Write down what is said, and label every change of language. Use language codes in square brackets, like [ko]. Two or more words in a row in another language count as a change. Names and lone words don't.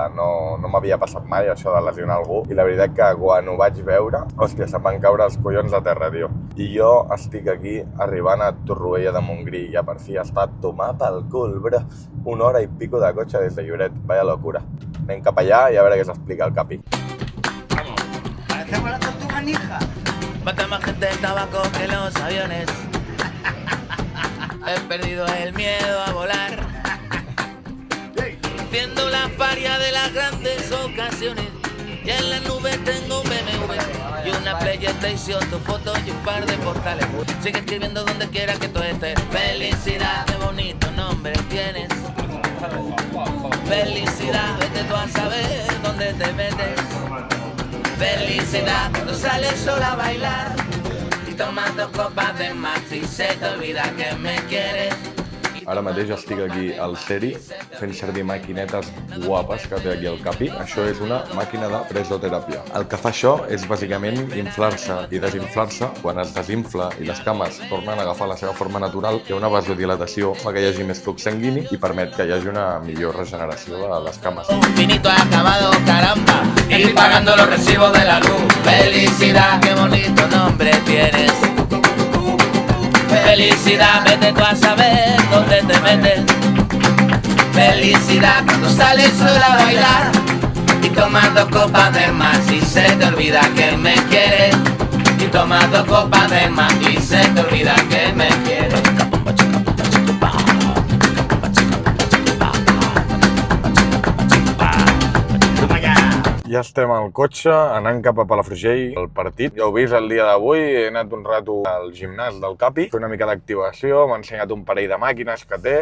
[ca] No m'havia passat mai això de lesionar algú i la veritat que quan ho vaig veure, hòstia, se'm van caure els collons a terra, tio. I jo estic aquí arribant a Torroella de Montgrí i ja per fi està a tomar pel cul, bro. 1 hora i pico de cotxe des de Lloret, [es] vaya locura. [ca] Anem cap allà i a veure què s'explica el Capi. [es] Parecemos la tortuga ninja. Mata más gente el tabaco que los aviones. He perdido el miedo a volar, viendo la faria de las grandes ocasiones. Y en las nubes tengo un BMW y una PlayStation, tu foto y un par de postales. Sigue escribiendo donde quiera que tú estés. Felicidad, qué bonito nombre tienes. Felicidad, vete tú a saber dónde te metes. Felicidad, cuando sales sola a bailar y tomas 2 copas de más y se te olvida que me quieres. [ca] Ara mateix estic aquí al Seri fent servir maquinetes guapes que té aquí el Capi. Això és una màquina de presoteràpia. El que fa això és bàsicament inflar-se i desinflar-se. Quan es desinfla i les cames tornen a agafar la seva forma natural, hi ha una vasodilatació, fa que hi hagi més flux sanguini i permet que hi hagi una millor regeneració de les cames. [es] Un finito acabado, caramba, y pagando los recibos de la luz. Felicidad, qué bonito nombre tienes. Felicidad, vete tú a saber dónde te metes. Felicidad, cuando sales sola a bailar y tomas 2 copas de más y se te olvida que me quieres. Y tomas 2 copas de más y se te olvida que me quieres. [ca] Ja estem al cotxe, anant cap a Palafrugell, el partit. Ja heu vist el dia d'avui, he anat un rato al gimnàs del Capi, fer una mica d'activació, m'ha ensenyat un parell de màquines que té.